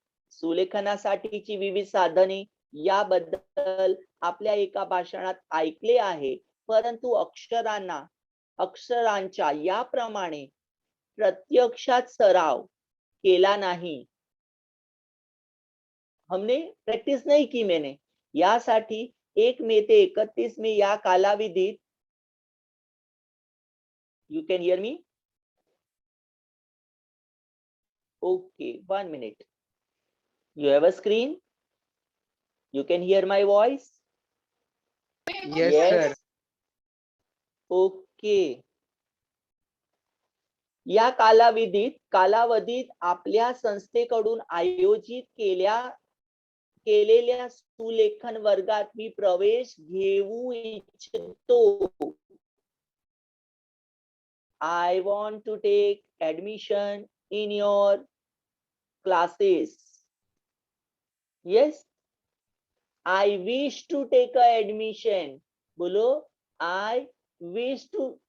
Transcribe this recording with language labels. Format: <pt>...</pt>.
<mr>सुलेखनासाठीची विविध साधने याबद्दल आपल्या एका भाषणात ऐकले आहे. परंतु अक्षरांच्या याप्रमाणे प्रत्यक्षात सराव केला नाही.</mr> <hi>हमने प्रैक्टिस नहीं की मैंने.</hi> <mr>यासाठी 1 मे ते 31 मे या कालावधीत,</mr> <en>you can hear me? Okay, 1 minute. You have a screen? You can hear my voice? Yes, sir. Okay.</en> <mr>या कालावधीत आपल्या संस्थेकडून आयोजित केलेल्या सुलेखन वर्गात मी प्रवेश घेऊ इच्छितो.</mr> <en>I want to take admission in your classes. Yes, I wish to take a admission. बोलो, I wish to.</en>